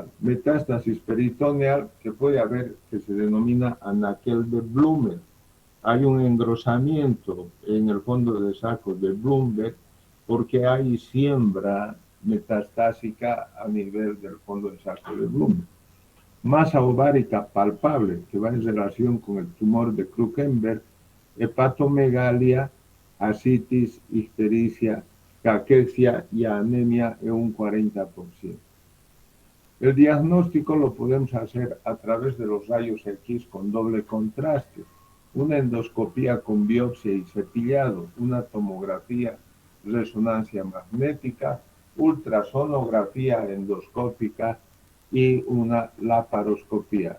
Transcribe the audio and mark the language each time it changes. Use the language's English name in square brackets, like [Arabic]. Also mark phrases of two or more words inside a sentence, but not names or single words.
[Spanish] Metástasis peritoneal que puede haber, que se denomina anaquel de Blumer. Hay un engrosamiento en el fondo de saco de Bloomberg porque hay siembra metastásica a nivel del fondo de saco de Bloomberg. Masa ovárica palpable que va en relación con el tumor de Krukenberg, hepatomegalia, ascitis, ictericia, caquexia y anemia en un 40%. El diagnóstico lo podemos hacer a través de los rayos X con doble contraste, una endoscopía con biopsia y cepillado, una tomografía, resonancia magnética, ultrasonografía endoscópica y una laparoscopía.